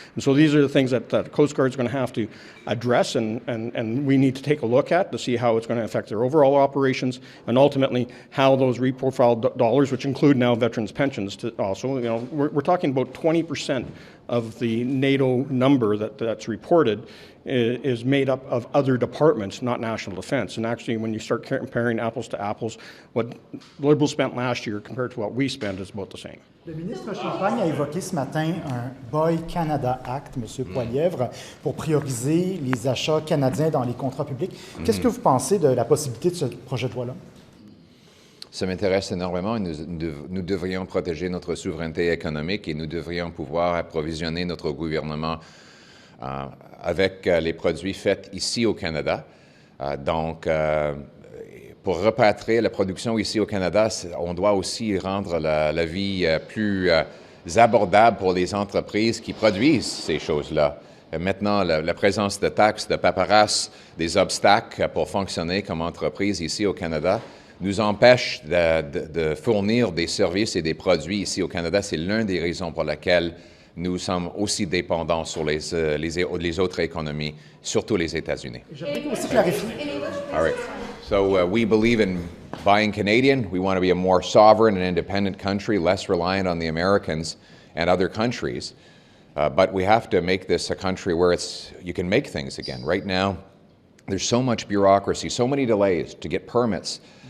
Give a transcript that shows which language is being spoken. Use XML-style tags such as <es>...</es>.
<en>And so these are the things that the Coast Guard is going to have to address and we need to take a look at to see how it's going to affect their overall operations and ultimately how those reprofiled dollars, which include now veterans pensions, to also, we're talking about 20% of the NATO number that's reported is made up of other departments, not national defense. And actually, when you start comparing apples to apples, what the Liberals spent last year compared to what we spent is about the same.</en> <fr>Le ministre Champagne a évoqué ce matin un Buy Canada Act, M. Poilievre, pour prioriser les achats canadiens dans les contrats publics. Qu'est-ce que vous pensez de la possibilité de ce projet de loi-là? Ça m'intéresse énormément. Nous devrions protéger notre souveraineté économique et nous devrions pouvoir approvisionner notre gouvernement avec les produits faits ici au Canada. Donc, pour repatrier la production ici au Canada, on doit aussi rendre la vie plus abordable pour les entreprises qui produisent ces choses-là. Maintenant, la présence de taxes, de paperasse, des obstacles pour fonctionner comme entreprise ici au Canada nous empêche de fournir des services et des produits ici au Canada. C'est l'une des raisons pour lesquelles nous sommes aussi dépendants sur les autres économies, surtout les États-Unis. J'aimerais aussi clarifier.</fr> <en>All right. So we believe in buying Canadian. We want to be a more sovereign and independent country, less reliant on the Americans and other countries. But we have to make this a country where you can make things again. Right now, there's so much bureaucracy, so many delays to get permits.</en>